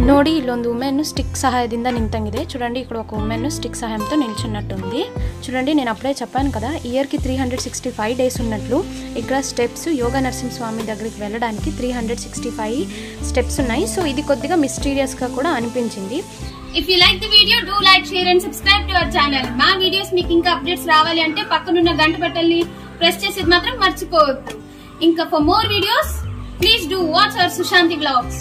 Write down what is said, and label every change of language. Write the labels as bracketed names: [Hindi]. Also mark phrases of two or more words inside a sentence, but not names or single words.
[Kannada] ನೋಡಿ ಇಲ್ಲೊಂದು ವುಮೆನ್ ಸ್ಟಿಕ್ ಸಹಾಯದಿಂದ ನಿಂತಂಗಿದೆ. [Telugu] చూడండి, ఇక్కడ ఒక ವುಮೆನ್ స్టిక్ సహాయంతో నిల్చున్నట్టుంది. చూడండి, నేను అప్పుడే చెప్పాను కదా ఇయర్కి 365 డేస్ ఉన్నట్లు. ఇక్కడ స్టెప్స్ యోగా నరసింహస్వామి దగ్గరికి వెళ్ళడానికి 365 స్టెప్స్ ఉన్నాయి. సో ఇది కొద్దిగా మిస్టీరియస్గా కూడా అనిపించింది. [English] If you like the video do like share and subscribe to our channel. [Telugu] మా వీడియోస్ మీకు ఇంకా అప్డేట్స్ రావాలి అంటే పక్కనున్న గంట బటన్ని ప్రెస్ చేసేది మాత్రం మర్చిపోవద్దు. [English] ఇంకా for more videos please do watch our Sushanti vlogs.